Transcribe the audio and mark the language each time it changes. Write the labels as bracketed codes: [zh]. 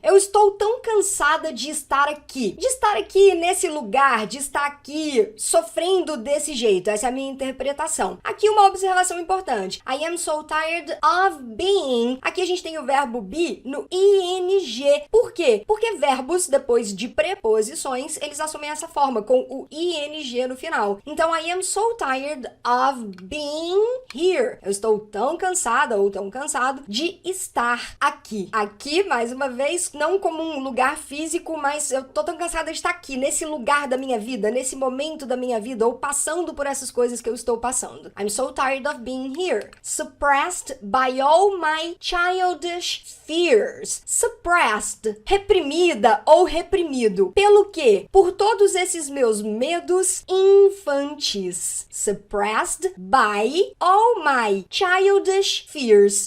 [pt] Eu estou tão cansada de estar aqui nesse lugar, de estar aqui sofrendo desse jeito. Essa é a minha interpretação. Aqui uma observação importante. [en] I am so tired of being. [pt] Aqui a gente tem o verbo be no ing. Por quê? Porque verbos depois de preposições, eles assumem essa forma, com o ing no final. Então, [en] I am so tired of being here. [pt] Eu estou tão cansada ou tão cansado de estar aqui. Aqui, mais uma vez, não como um lugar físico, mas eu tô tão cansada de estar aqui, nesse lugar da minha vida, nesse momento da minha vida, ou passando por essas coisas que eu estou passando. [en] I'm so tired of being here. Suppressed by all my childish fears. [pt] Suppressed, reprimida ou reprimido. Pelo quê? Por todos esses meus medos infantis. [en] Suppressed by all my childish fears.